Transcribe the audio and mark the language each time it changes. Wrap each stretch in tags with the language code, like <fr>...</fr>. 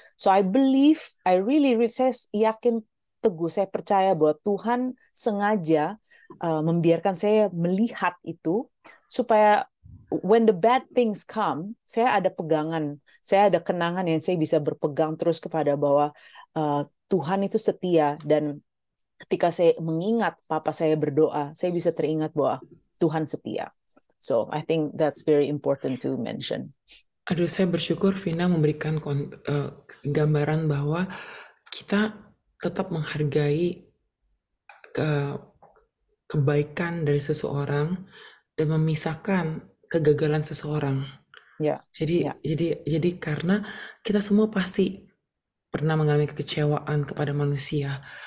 <en>So I believe,</en> <id>saya yakin teguh, saya percaya bahwa Tuhan sengaja membiarkan saya melihat itu supaya</id> <en>when the bad things come,</en> <id>saya ada pegangan, saya ada kenangan yang saya bisa berpegang terus kepada bahwa Tuhan itu setia, dan ketika saya mengingat papa saya berdoa, saya bisa teringat bahwa Tuhan setia.</id> <en>So I think that's very important to mention.</en> <id>Aduh, saya bersyukur Vina memberikan gambaran bahwa kita tetap menghargai kebaikan dari seseorang dan memisahkan kegagalan seseorang. Ya, Jadi karena kita semua pasti pernah mengalami kekecewaan kepada manusia.</id>